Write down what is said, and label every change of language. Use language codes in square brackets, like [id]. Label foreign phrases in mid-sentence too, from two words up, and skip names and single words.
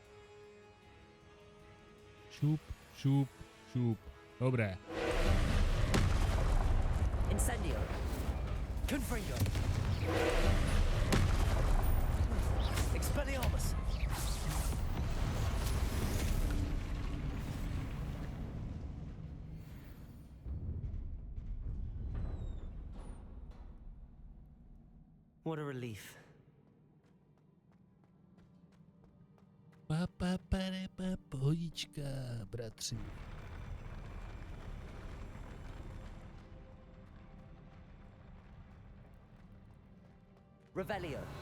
[cs] Šup, šup, šup. Dobré. Incendio. Confringo. Expelliarmus. [en] What a relief. [cs] Pohodička, bratři. Revelio.